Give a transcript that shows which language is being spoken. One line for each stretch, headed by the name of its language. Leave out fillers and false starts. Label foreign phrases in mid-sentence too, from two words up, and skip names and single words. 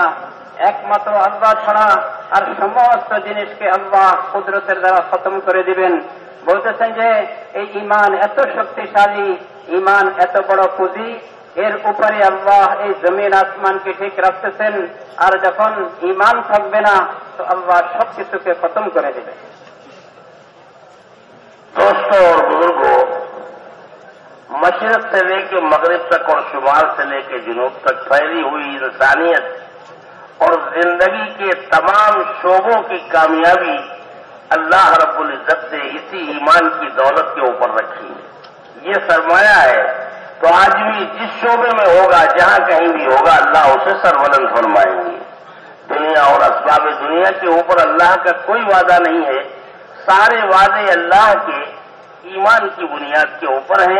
Bangla: একমাত্র আল্লাহ ছাড়া আর সমস্ত জিনিসকে আল্লাহ কুদরতের দ্বারা খতম করে দিবেন. বলতেছেন যে এই ঈমান এত শক্তিশালী, ঈমান এত বড় পুঁজি, এর উপরে আল্লাহ এই জমিন আসমানকে ঠিক রাখতেছেন. আর যখন ঈমান থাকবে না তো আল্লাহ সবকিছুকে খতম করে দেবে.
Urdu: دوستوں اور بزرگوں، مشرق سے لے کے مغرب تک اور شمال سے لے کے جنوب تک پھیلی ہوئی انسانیت اور زندگی کے تمام شعبوں کی کامیابی اللہ رب العزت نے اسی ایمان کی دولت کے اوپر رکھی ہے. یہ سرمایہ ہے، تو آدمی جس شعبے میں ہوگا، جہاں کہیں بھی ہوگا، اللہ اسے سربلند فرمائیں گے. دنیا اور اسباب دنیا کے اوپر اللہ کا کوئی وعدہ نہیں ہے، سارے وعدے اللہ کے ایمان کی بنیاد کے اوپر ہیں.